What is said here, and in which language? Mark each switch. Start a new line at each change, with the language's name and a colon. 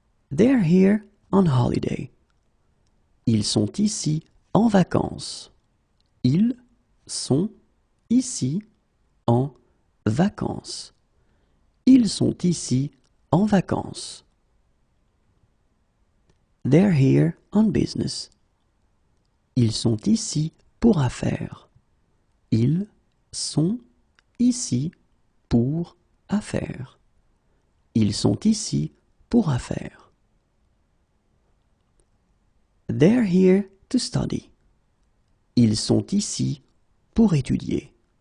English: They're here on holiday.
French: Ils sont ici en vacances. Ils sont ici en vacances. Ils sont ici en vacances.
English: They're here on business.
French: Ils sont ici pour affaires. Ils sont ici pour affaires. Ils sont ici pour affaires.
English: They're here to study.
French: Ils sont ici pour étudier.